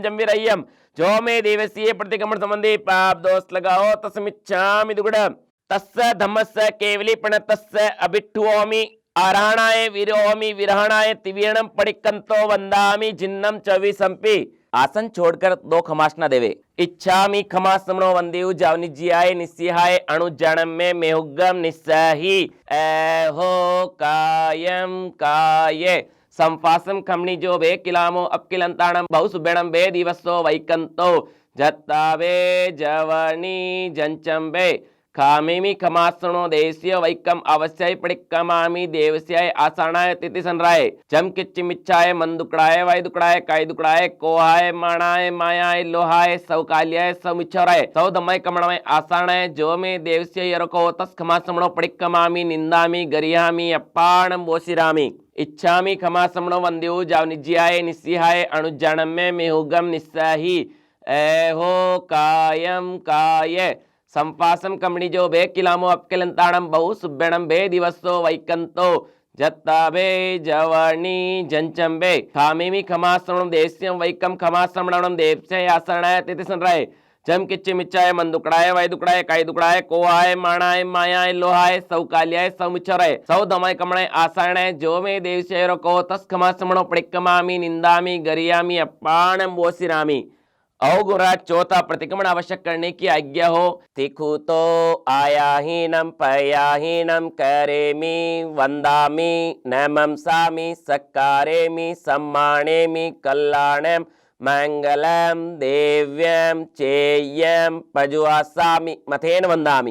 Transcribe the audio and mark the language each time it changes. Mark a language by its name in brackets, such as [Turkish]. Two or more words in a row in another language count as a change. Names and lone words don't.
[Prakrit languages] जम्बिरय्यम [Hindi] जो मे देवसीय प्रतिक्रमण संबंधी पाप दोष लगाओ [Prakrit languages] तस्मिच्छामि दुगुणम तस्य धम्मस्य केवलीपणतस्य अभिट्ठुओमि आराणाय विरोमि विरहणाय तिवीर्णम पडिक्कंतो वंदामि जिन्नम चविसंपि [Hindi] आसन छोड़कर 2 खमासना देवे [Prakrit languages] इच्छामि खमासमनो वंदेउ जावनिज्याय निस्सिहाय अणुजाणम में मेहुगम निस्सहि एहो कायम काये संफासम खमनी जो बे किलामो अपकिलंताणम बहुसुबेणम बे दिवसो वैकंतो जत्तावे जवनी जंचंबे खामेमी खमासनो देवस्य वैकम अवश्य पडिक्कमामि देवस्याय आसानाय तिथि सनराय जम किच्चिमिच्छाय मन दुकड़ाय वाय दुकड़ाय काय दुकड़ाय कोहाय माणाय मायाय लोहाय सौकाल्याय सौमिच्छराय सौ दमय कमणमय आसानाय जो में देवस्य यरको तस् खमासमणो पडिक्कमामि निंदामि गरियामि अप्पाणम बोसिरामि इच्छामि खमासमणो वंदेउ जावनिज्याय निस्सिहाय अणुजाणम में मेहुगम निस्सहि एहो कायम काय संपासम कमणी जो बे किलामो अपकिलंताणम बहु सुब्बेणम बे दिवसो वैकंतो जत्ताभे जवर्णी जंचंबे खामेमी खमाश्रवणम देश्यम वैकम खमाश्रवणम देवस्य आसरणाय तिथि संराय जम किच्चे मिच्चाय मन दुकड़ाय वाय दुकड़ाय काय दुकड़ाय कोहाय माणाय मायाय लोहाय सौ काल्याय सौ मिच्छराय सौ दमय कमणाय आसारणाय जो में देवशयरो को तस खमाश्रवणो पड़िक्कमामी निंदामी गरियामी अपाणम बोसिरामी अवगुराट [Hindi] चौथा प्रतिक्रमण आवश्यक करने की आज्ञा हो। [Prakrit languages] तिखु तो आयाहीनम पयाहीनम करेमी वंदामी नमंसामी सक्कारेमी सम्मानेमी कल्याणम मंगलम देव्यम चेयम पजुआसामी मथेन वंदामी।